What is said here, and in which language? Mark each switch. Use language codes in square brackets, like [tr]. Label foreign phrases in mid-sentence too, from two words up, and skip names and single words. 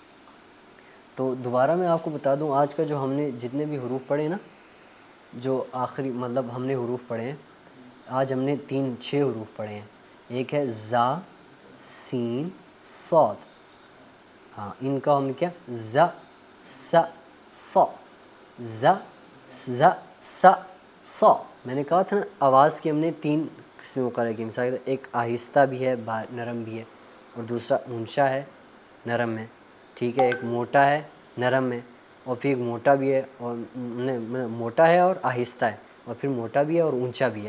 [ur] تو دوبارہ میں آپ کو بتا دوں آج کا جو ہم نے جتنے بھی حروف پڑھے نا, جو آخری مطلب ہم نے حروف پڑھے ہیں آج ہم نے 6 حروف پڑھے ہیں. ایک ہے زا, سین, صاد. ہاں ان کا ہم نے کیا ز س ص ز ز س ص. میں نے کہا تھا نا آواز کی ہم نے 3 قسمیں مقرر کی. مثال ایک آہستہ بھی ہے نرم بھی ہے, اور دوسرا اونچا ہے نرم ہے, ٹھیک ہے, ایک موٹا ہے نرم میں, اور پھر ایک موٹا بھی ہے اور موٹا ہے اور آہستہ ہے, اور پھر موٹا بھی ہے اور اونچا بھی ہے.